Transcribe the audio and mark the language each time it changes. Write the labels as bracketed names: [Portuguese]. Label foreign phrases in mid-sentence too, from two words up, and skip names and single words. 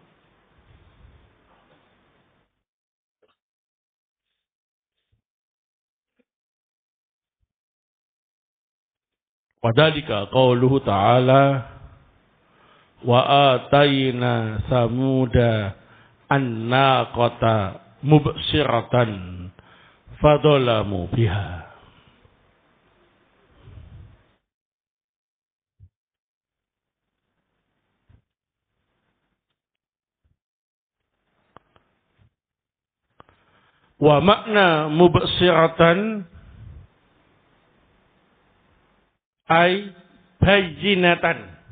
[Arabic] وذلك قوله تعالى وآتينا ثمود الناقة مبصرة فظلموا بها. ومعنى مبصرة أي بينة.